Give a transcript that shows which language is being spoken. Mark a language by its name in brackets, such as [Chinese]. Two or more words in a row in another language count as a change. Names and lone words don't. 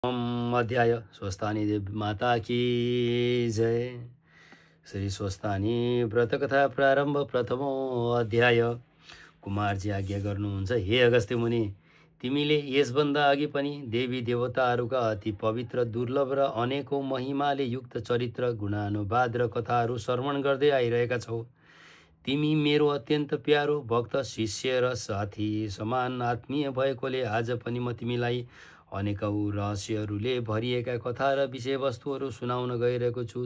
[Hindi] अध्याय स्वस्थानी देवी माता की जय। [Sanskrit] श्री स्वस्थानी व्रत कथा प्रारम्भ प्रथमो अध्याय। [Nepali] कुमारजी आज्ञा गर्नुहुन्छ, हे अगस्त्य मुनि, तिमीले यसभन्दा अघि पनि देवी देवताहरूका अति पवित्र दुर्लभ र अनेकौं महिमाले युक्त चरित्र गुणानुवाद र कथाहरू श्रवण गर्दै आइरहेका छौ। तिमी मेरो अत्यन्त प्यारो भक्त शिष्य र साथी समान आत्मीय भएकोले आज पनि म तिमीलाई अनेकौं रहस्यहरूले भरिएका कथा र विषयवस्तुहरू सुनाउन गइरहेको छु।